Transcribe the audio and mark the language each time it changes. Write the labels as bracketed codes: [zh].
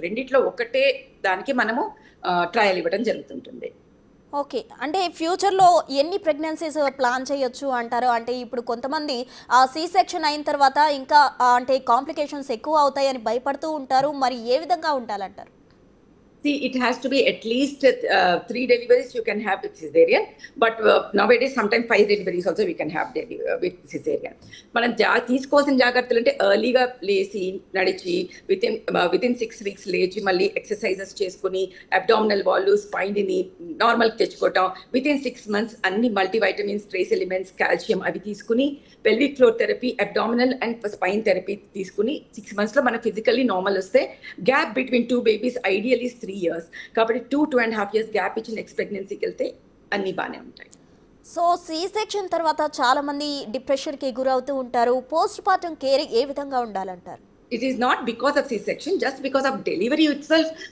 [te] రెండిట్లో ఒకటే దానికి మనము ట్రయల్ ఇవ్వడం జరుగుతుంటుంది. ఓకే, అంటే ఫ్యూచర్లో ఎన్ని ప్రెగ్నెన్సీస్ ప్లాన్ చేయొచ్చు అంటారు? అంటే ఇప్పుడు కొంతమంది సి సెక్షన్ అయిన తర్వాత ఇంకా అంటే కాంప్లికేషన్స్ ఎక్కువ అవుతాయని భయపడుతూ ఉంటారు, మరి ఏ విధంగా ఉండాలంటారు? [en] See, it has to be at least 3 deliveries you can have with cesarean, but nowadays sometimes 5 deliveries also we can have with cesarean. [te] మనం తీసుకోవాల్సిన జాగ్రత్తలు అంటే ఎర్లీగా లేచి నడిచి వితిన్ 6 weeks లేచి మళ్ళీ ఎక్సర్సైజెస్ చేసుకుని అబ్డామినల్ వాల్ స్పైన్ని నార్మల్కి తెచ్చుకోవటం. వితిన్ 6 months అన్ని మల్టీవైటమిన్స్, ట్రేస్ ఎలిమెంట్స్, కాల్షియం అవి తీసుకుని pelvic floor therapy, abdominal and spine therapy తీసుకుని 6 months లో మన ఫిజికల్లీ నార్మల్ వస్తే [en] Gap between 2 babies ideally 3 years. [te] కాబట్టి 2.5 years గ్యాప్ ఇచ్చి నెక్స్ట్ ప్రెగ్నెన్సీకి వెళ్తే అన్ని బాగానే ఉంటాయి. సో సి సెక్షన్ తర్వాత చాలా మంది డిప్రెషన్కి గురవుతూ ఉంటారు, పోస్ట్ పార్టం కేర్ ఏ విధంగా ఉండాలంటారు? [en] It is not because of C-section, just because of delivery itself.